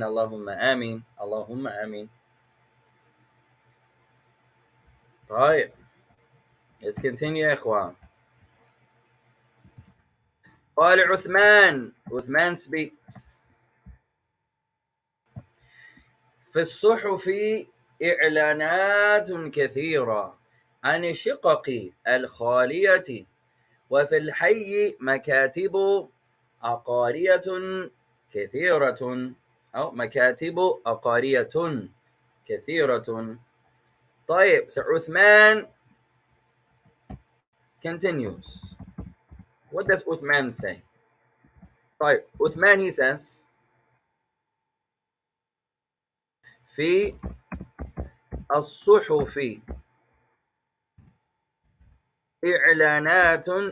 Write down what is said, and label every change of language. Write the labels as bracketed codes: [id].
[ar] Allahumma ameen. Allahumma ameen. طيب. [en] Let's continue [ar] يا إخوان. قال عثمان. [en] عثمان speaks. [ar] في الصحف إعلانات كثيرة عن الشقق الخالية، وفي الحي مكاتب عقارية كثيرة، أو مكاتب عقارية كثيرة. [en] طيب, so Uthman continues. What does Uthman say? [ar] طيب, [en] Uthman, he says, [ar] في الصحف إعلانات